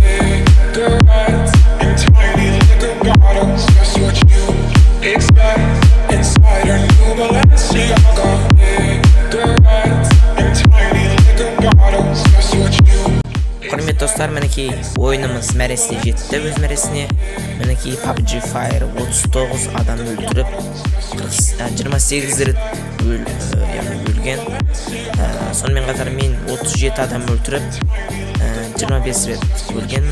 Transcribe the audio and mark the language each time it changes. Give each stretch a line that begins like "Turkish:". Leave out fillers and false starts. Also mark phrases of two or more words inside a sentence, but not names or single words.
English: Cigarettes in tiny liquor bottles. Just what you expect inside her new Balenciaga. Cigarettes in tiny liquor bottles. Just what you.
Kazakh: Құрметті достар, мінекей ойынымыз мәресіне жетті, өз мәресіне. Мінекей PUBG Fire 39 адам өлтіріп 28 рет өлген. Сонымен қатар мен 37 адам өлтіріп 25 рет өлгенмін.